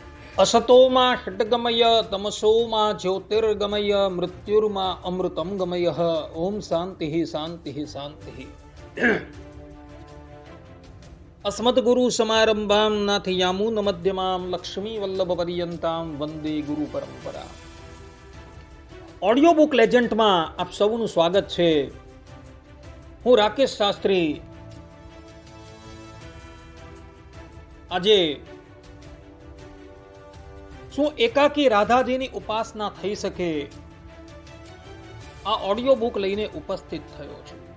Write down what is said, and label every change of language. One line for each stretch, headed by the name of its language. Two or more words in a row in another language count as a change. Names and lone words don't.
Sanskrit: असतोमा षड्गमय तमसोमा ज्योतिर्गमय मृत्युर्मा अमृतम गमय। ओम शांति शांति शांति। अस्मद्गुरु समारंभां नाथयामुन मध्यमां लक्ष्मी वल्लभ पर्यंतां वंदे गुरु परंपरा।
Gujarati: ઓડિયો બુક લેજન્ડમાં આપ સૌનું સ્વાગત છે। હું રાકેશ શાસ્ત્રી। આજે શું એકાકી રાધાજીની ઉપાસના થઈ શકે, આ ઓડિયો બુક લઈને ઉપસ્થિત થયો છું।